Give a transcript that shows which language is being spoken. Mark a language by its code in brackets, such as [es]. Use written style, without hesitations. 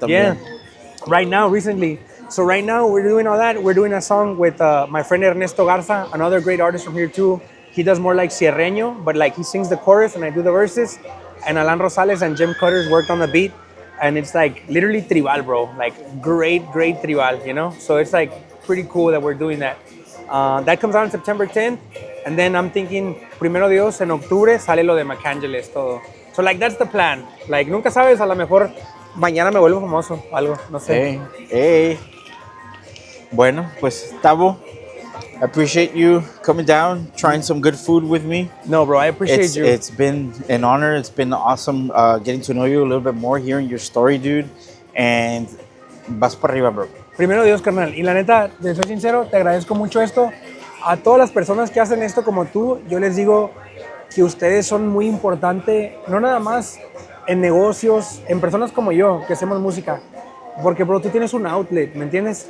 [en] Yeah, right now, recently. So right now we're doing all that. We're doing a song with my friend Ernesto Garza, another great artist from here too. He does more like sierreño, but like he sings the chorus and I do the verses. And Alan Rosales and Jim Cutters worked on the beat. And it's like literally tribal, bro. Like great tribal, you know? So it's like pretty cool that we're doing that. That comes out on September 10th. And then I'm thinking, [es] primero Dios, en octubre sale lo de McAngeles, todo. [en] So like that's the plan. [es] Like nunca sabes, a lo mejor mañana me vuelvo famoso o algo, no sé. [en] Hey. [es] Bueno, pues [en] Tavo, I appreciate you coming down, trying some good food with me. No, bro, I appreciate you. It's been an honor. It's been awesome getting to know you a little bit more, hearing your story, dude. [es] And vas para arriba, bro. Primero Dios, carnal. Y la neta, te soy sincero, te agradezco mucho esto. A todas las personas que hacen esto como tú, yo les digo que ustedes son muy importantes, no nada más en negocios, en personas como yo, que hacemos música. Porque, bro, tú tienes un outlet, ¿me entiendes?